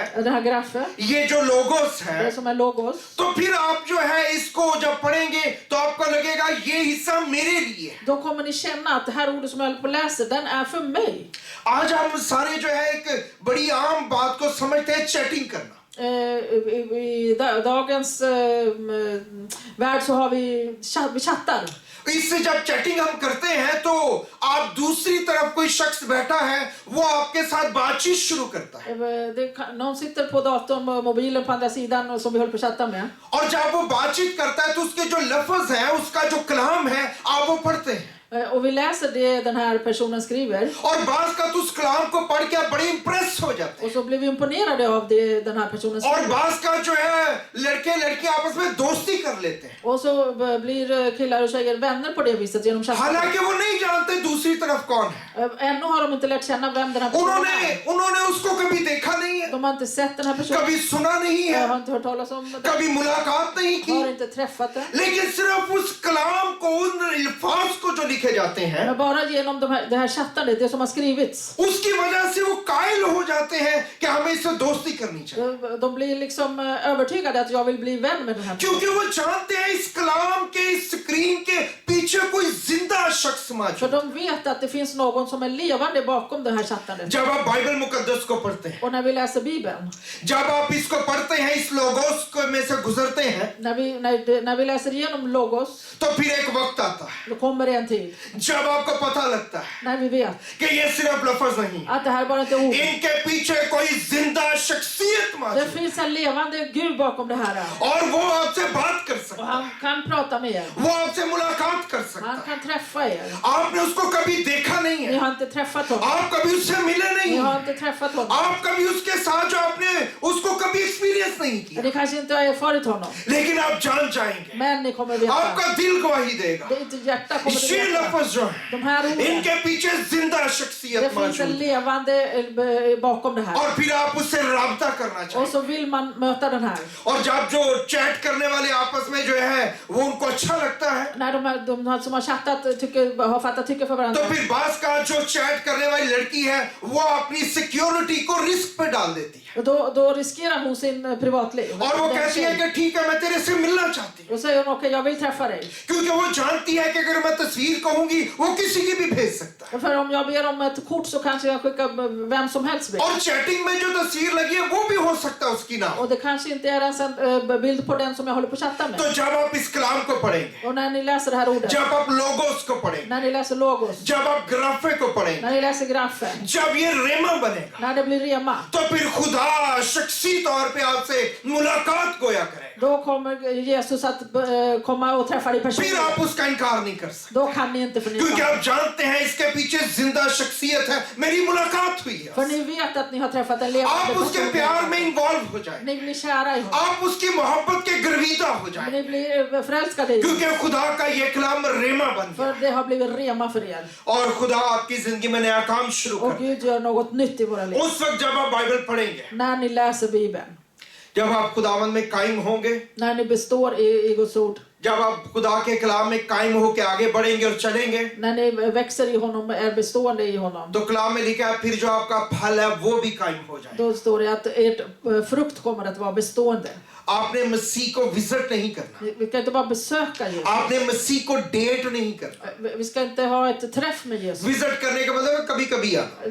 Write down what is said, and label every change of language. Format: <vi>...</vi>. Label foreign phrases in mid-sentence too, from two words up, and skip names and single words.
<sv>Den här grafen,</sv> <ur>یہ جو لوگوس ہے,</ur> <sv>det som är logos.</sv> <ur>تو پھر آپ جو ہے اس کو جب پڑھیں گے تو آپ کو لگے گا یہ حصہ میرے لیے ہے.</ur> <sv>Då kommer ni känna att det här ordet som jag håller på att läsa, den är för mig.</sv> <ur>آج ہم سارے جو ہے ایک بڑی عام بات کو سمجھتے ہیں، چیٹنگ کرنا.</ur> <sv>I dagens värld så har vi chattar.</sv> <ur>اس سے جب چیٹنگ ہم کرتے ہیں تو آپ دوسری طرف کوئی شخص بیٹھا ہے، وہ آپ کے ساتھ بات چیت شروع کرتا ہے,</ur> <sv>Någon sitter på datorn och mobilen på andra sidan som vi håller på att chatta med.</sv> <ur>اور جب وہ بات چیت کرتا ہے تو اس کے جو لفظ ہے، اس کا جو کلام ہے، آپ وہ پڑھتے ہیں,</ur> <sv>Och vi läser det den här personen skriver.</sv> <ur>اور باز کا تو اس کلام کو پڑھ کے آپ بڑے امپریس ہو جاتے ہیں,</ur> <sv>Och så blir vi imponerade av det den här personen</sv> <ur>और</ur> <sv>skriver.</sv> <ur>باز کا جو ہے لڑکے لڑکیاں آپس میں دوستی کر لیتے ہیں,</ur> <sv>Och så blir killar och tjejer vänner på det viset genom chatten.</sv> <ur>حالانکہ وہ نہیں جانتے دوسری طرف کون ہے.</ur> <sv>Ännu har de inte lärt känna vem den här personen är.</sv> <ur>انہوں نے اس کو کبھی دیکھا نہیں ہے,</ur> <sv>De har inte sett den här personen.</sv> <ur>کبھی سنا نہیں</ur> <sv>Jag</sv> <ur>है,</ur> <sv>har inte hört talas om den.</sv> <ur>کبھی ملاقات نہیں</ur> <sv>Har</sv> <ur>की,</ur> <sv>inte träffat den.</sv> <ur>لیکن صرف اس کلام کو، ان الفاظ کو جو لکھے جاتے ہیں,</ur> <sv>Men bara genom det här chattandet, det som har skrivits.</sv> <ur>اس کی وجہ سے وہ قائل ہو جاتے ہیں کہ ہمیں اس سے دوستی کرنی چاہیے,</ur> <sv>De blir liksom övertygade att jag vill bli vän med den här personen.</sv> <ur>کیونکہ وہ جانتے ہیں اس کلام کے، اس اسکرین کے پیچھے کوئی زندہ شخص</ur> <sv>För</sv> <ur>मौजूद।</ur> <sv>de vet att det finns någon som är levande bakom det här chattandet.</sv> <ur>جب آپ بائبل مقدس کو پڑھتے ہیں,</ur> <sv>Och när vi läser Bibeln,</sv> <ur>جب آپ اس کو پڑھتے ہیں، اس لوگوس کو میں سے گزرتے ہیں,</ur> <sv>när vi läser igenom Logos,</sv> <ur>تو پھر ایک وقت آتا ہے</ur> <sv>då kommer det en tid</sv> <ur>جب آپ کو پتا لگتا ہے</ur> <sv>när vi vet</sv> <ur>کہ یہ صرف لفظ نہیں,</ur> <sv>att det här bara inte är ord.</sv> <ur>ان کے پیچھے کوئی زندہ شخصیت</ur> <sv>Det</sv> <ur>मौजूद</ur> <sv>finns en levande Gud bakom det här.</sv> <ur>اور وہ آپ سے بات کر</ur> <sv>Och</sv> <ur>सकता</ur> <sv>han</sv> <ur>है,</ur> <sv>kan prata med er.</sv> <ur>وہ آپ سے ملاقات کر سکتا</ur> <sv>Han</sv> <ur>है।</ur> <sv>kan träffa er.</sv> <ur>آپ نے اس کو کبھی دیکھا نہیں</ur> <sv>Ni</sv> <ur>है,</ur> <sv>har inte träffat honom.</sv> <ur>آپ کبھی اس سے ملے نہیں</ur> <sv>Ni</sv> <ur>हैं,</ur> <sv>har inte träffat honom.</sv> <ur>آپ کبھی اس کے ساتھ جو آپ نے اس کو کبھی ایکسپیرینس نہیں کیا,</ur> <sv>Ni kanske inte har erfarit honom.</sv> <ur>لیکن آپ جان جائیں گے,</ur> <sv>Men ni kommer veta.</sv> <ur>آپ کا دل گواہی دے گا,</ur> <sv>Det är inte hjärta kommer</sv> <ur>ये</ur> <sv>det veta.</sv> <ur>لفظ جو ہے,</ur> <sv>De här orden.</sv> <ur>ان کے پیچھے زندہ</ur> <sv>Det</sv> <ur>शख्सियत</ur> <sv>finns en</sv> <ur>मौजूद,</ur> <sv>levande bakom det här.</sv> <ur>اور پھر آپ اس سے رابطہ کرنا</ur> <sv>Och</sv> <ur>चाहिए।</ur> <sv>så vill man möta den här.</sv> <ur>اور جب جو چیٹ کرنے والے آپس میں جو ہے وہ ان کو اچھا لگتا ہے,</ur> <sv>När de här som har chattat har fattat tycke för</sv> <ur>तो</ur> <sv>varandra.</sv> <ur>پھر باس کا جو چیٹ کرنے والی لڑکی ہے وہ اپنی سیکیورٹی کو رسک پہ ڈال دیتی ہے,</ur> <sv>Och då riskerar hon sin privatliv.</sv> <ur>اور وہ کہتی ہے کہ ٹھیک ہے میں تیرے سے ملنا چاہتی ہوں,</ur> <sv>Då säger hon okej, jag vill träffa dig.</sv> <ur>کیونکہ وہ جانتی ہے کہ اگر میں تصویر کہوں گی وہ کسی کی بھی بھیج سکتا ہے,</ur> <sv>För om jag ber om ett kort så kanske jag skickar vem som helst vill.</sv> <ur>اور چیٹنگ میں جو تصویر لگی ہے وہ بھی ہو سکتا ہے اس کی نہ ہو.</ur> <sv>Och det kanske inte är ens en bild på den som jag håller på att chatta</sv> <ur>तो</ur> <sv>med.</sv> <ur>جب آپ اس کلام کو پڑھیں گے,</ur> <sv>Och när ni läser det här ordet,</sv> <ur>جب آپ لوگوس کو پڑھیں گے,</ur> <sv>när ni läser logos,</sv> <ur>جب آپ گرافے کو پڑھیں گے,</ur> <sv>när ni läser grafen,</sv> <ur>جب یہ ریما بنے گا,</ur> <sv>när det blir rema,</sv> <ur>تو پھر خدا شخصی طور پہ آپ سے ملاقات گویا کرے گا,</ur> <sv>då kommer Jesus att komma och träffa dig</sv> <ur>फिर</ur> <sv>personligen.</sv> <ur>آپ اس کا انکار نہیں کر سکتے,</ur> <sv>Då kan ni inte</sv> <ur>क्योंकि</ur> <sv>förneka.</sv> <ur>آپ جانتے ہیں اس کے پیچھے زندہ شخصیت ہے، میری ملاقات ہوئی</ur> <sv>För</sv> <ur>है,</ur> <sv>ni vet att ni har träffat en levande</sv> <ur>آپ اس کے پیار میں</ur> <sv>person.</sv> <ur>انوالو ہو جائے,</ur> <sv>Ni blir kära i honom.</sv> <ur>آپ اس کی محبت کے گرویدہ ہو جائے,</ur> <sv>Ni blir förälskade i honom.</sv> <ur>کیونکہ خدا کا یہ کلام ریما بن گیا,</ur> <sv>För det har blivit rema för er.</sv> <ur>اور خدا آپ کی زندگی میں نیا کام شروع</ur> <sv>Och</sv> <ur>कर।</ur> <sv>Gud gör något nytt i våra liv.</sv> <ur>اس وقت جب آپ بائبل پڑھیں گے,</ur> <sv>När ni läser Bibeln,</sv> <ur>جب آپ خداوند میں قائم ہوں گے,</ur> <sv>när ni består i Guds ord,</sv> <ur>جب آپ خدا کے کلام میں قائم ہو کر آگے بڑھیں گے اور چلیں گے,</ur> <sv>När ni växer i honom, är bestående i honom,</sv> <ur>تو کلام میں لکھا ہے پھر جو آپ کا پھل ہے وہ بھی قائم ہو جائے.</ur> <sv>då står det att ert frukt kommer att vara bestående.</sv> <ur>آپ نے مسیح کو وزٹ نہیں کرنا,</ur> <sv>Vi kan inte bara besöka Jesus.</sv> <ur>آپ نے مسیح کو ڈیٹ نہیں کرنا.</ur> <sv>Vi ska inte ha ett träff med Jesus.</sv> <ur>وزٹ کرنے کا مطلب کبھی کبھی آنا.</ur>